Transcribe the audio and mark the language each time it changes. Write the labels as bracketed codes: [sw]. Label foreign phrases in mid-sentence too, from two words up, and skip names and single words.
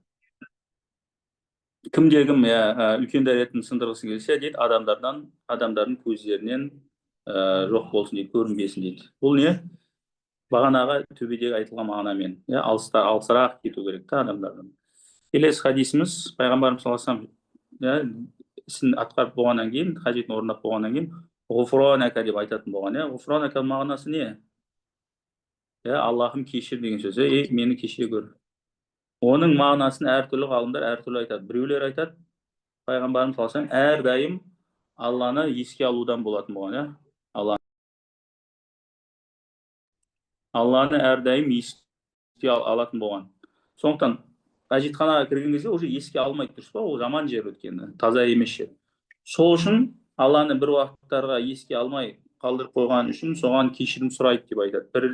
[kk] Кімде-кім үлкен дәретін сындырғысы келсе дейді, адамдардың көздерінен жоқ болсын дейді, көрінбесін дейді. Бұл не? Бағанаға төбедегі айтылған мағынамен, алысырақ кету керек та адамдардан. Келесі хадисіміз, пайғамбарымыз [ar] صلى الله عليه وسلم [kk] ісін атқарып болғаннан кейін, қажетін орындап болғаннан кейін, ғуфранака деп айтатын болған. Ғуфранака мағынасы не? Аллахым кешір деген сөз. Мені кешіре көр. Оның мағынасын әртүрлі ғалымдар әртүрлі айтады. Біреулер айтады, пайғамбарымыз [ar] صلى الله عليه وسلم [kk] әрдайым Алланы еске алудан болатын болған. Алланы әрдайым еске алатын болған. Сондықтан әжетханаға кірген кезде уже еске алмайды, дұрыс па? Ол жаман жер өткені, таза емес жер. Сол үшін Алланы бір уақыттарға еске алмай қалдырып қойған үшін соған кешірім сұрайды деп айтады.